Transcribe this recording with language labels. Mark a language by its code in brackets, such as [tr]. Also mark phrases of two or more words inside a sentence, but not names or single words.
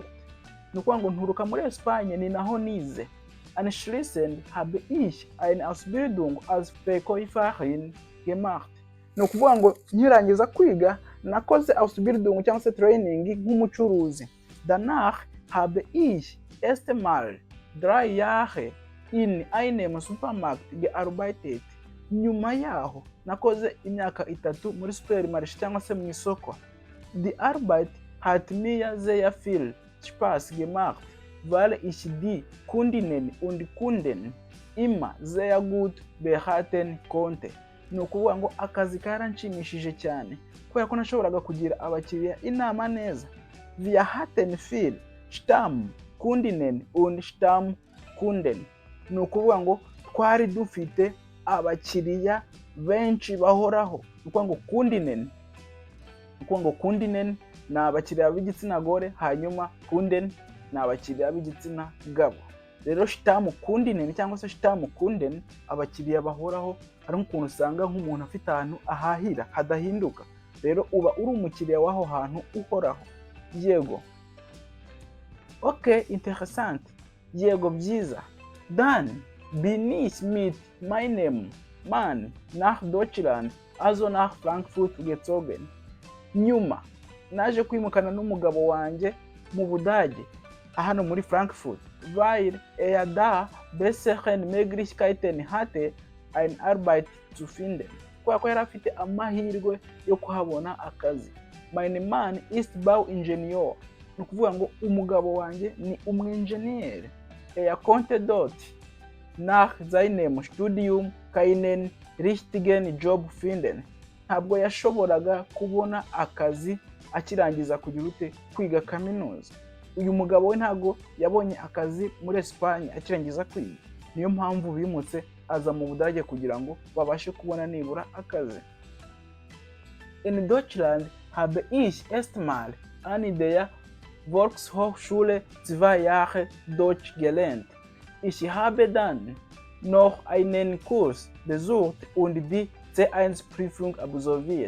[rw] Ni ukuvuga ngo nturuka muri Espagne, ni naho nize. [de] Anschließend habe ich eine Ausbildung als Verkäuferin gemacht. [rw] Ni ukuvuga ngo nkirangiza kwiga nakoze Ausbildung cyangwa se training nk'umucuruzi. [de] Danach habe ich erstmal 3 Jahre in einem Supermarkt gearbeitet. [rw] Nyuma yaho nakoze imyaka 3 muri supermarché cyangwa se mu isoko. [de] Die Arbeit hat mir sehr viel Spaß gemacht, weil ich die Kundinnen und Kunden immer sehr gut beraten konnte. [rw] ni ukuvuga ngo akazi karanshimishije cyane kubera ko nashoboraga kugira abakiriya inama neza. [de] Wir hatten viel Stammkundinnen und Stammkunden. [rw] Ni ukuvuga ngo twari dufite abakiriya benshi bahoraho. Ni ukuvuga ngo Kundinnen ni abakiriya b'igitsina gore, hanyuma Kunden ni abakiriya b'igitsina gabo. Rero Stammkundinnen cyangwa se Stammkunden, abakiriya bahoraho, ari nk'ukuntu usanga nk'umuntu afite ahantu ahahira hadahinduka. Rero uba uri umukiriya w'aho hantu uhoraho. Yego. Okay, interessant. Yego, byiza. [de] Dann bin ich mit meinem Mann nach Deutschland, also nach Frankfurt gezogen. [rw] Nyuma naje kwimukana n'umugabo wanjye mu Budage, hano muri Frankfurt, [de] weil da besseren Möglichkeiten hatte, eine Arbeit zu finden. [rw] Kubera ko yari afite amahirwe yo kuhabona akazi. [de] Mein Mann ist Bauingenieur. [rw] Ni ukuvuga ngo umugabo wanjye ni umwenjeniyeri. Konnte dort nach seinem Studium keinen richtigen Job finden. Ntabwo yashoboraga kubona akazi akirangiza kwiga kaminuza. Uyu mugabo we ntabwo yabonye akazi muri Espagne akirangiza kwiga. Niyo mpamvu bimutse aza mu Budage kugira ngo babashe kubona nibura akazi. [de] In Deutschland habe ich erstmal an der Volkshochschule 2 Jahre Deutsch gelernt. Ich habe dann noch einen Kurs besucht und die C1-Prüfung absolviert.